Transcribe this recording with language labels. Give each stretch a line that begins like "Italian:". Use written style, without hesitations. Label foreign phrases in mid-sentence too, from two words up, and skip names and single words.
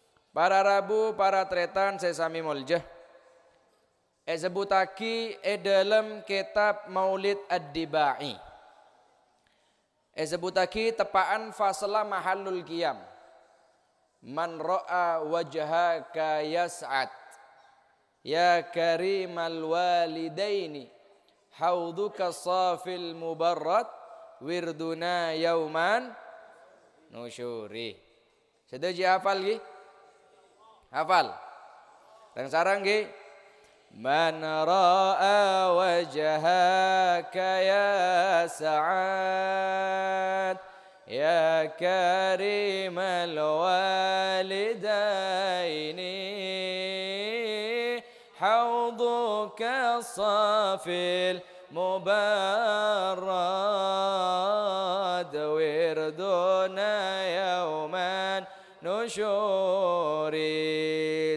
Madurese: Para rabu, para tretan, sesami moljah. Sebutaki dalam kitab Maulid Ad-Dibai. Sebutaki tepaan
Arabic: فصل محل القيام. من رأى وجهك يسعد. يا كريم الوالدين. حوضك الصافي المبرد. وردنا يوم النشور.
Indonesian: Sudah hafal lagi? Hafal. Dan sarang nggih.
Arabic: من رأى وجهك يا سعد يا كريم الوالدين حوضك الصافي المبرد وردنا يوم النشور.